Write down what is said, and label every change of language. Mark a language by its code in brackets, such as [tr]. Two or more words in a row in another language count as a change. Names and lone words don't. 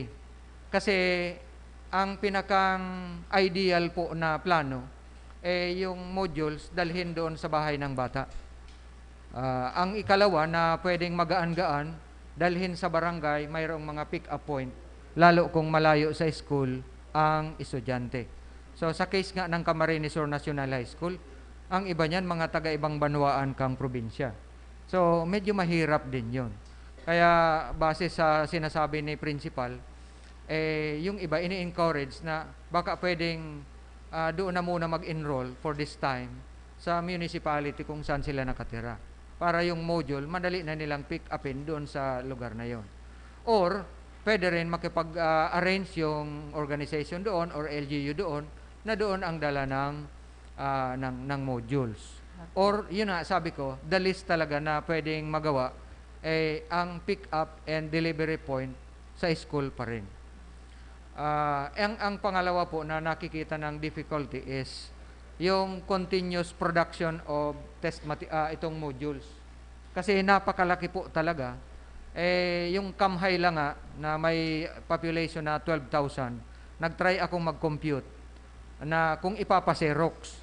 [tl] Kasi ang pinakang ideal po na plano, yung modules dalhin doon sa bahay ng bata. Ang ikalawa na pwedeng magaan-gaan, dalhin sa barangay, mayroong mga pick-up point, lalo kung malayo sa school ang estudyante. So, sa case nga ng Camarines Sur National High School, ang iba niyan, mga taga-ibang banwaan kang probinsya. So, medyo mahirap din yon. Kaya, base sa sinasabi ni principal, yung iba ini-encourage na baka pwedeng doon na muna mag-enroll [en] for this time [tl] sa municipality kung saan sila nakatira. Para yung module, madali na nilang pick upin doon sa lugar na yon. Or, pwede rin makipag-arrange yung organization doon or LGU doon na doon ang dala ng modules. Or, yun na, sabi ko, [en] the list [tl] talaga na pwedeng magawa ang [en] pick up and delivery point [tl] sa school pa rin. Ang pangalawa po na nakikita ng [en] difficulty is [tl] yung [en] continuous production of [tl] itong modules. Kasi napakalaki po talaga. Yung Kamhay lang nga na may population na 12,000, nag-try akong mag-compute na kung ipapa-Xerox.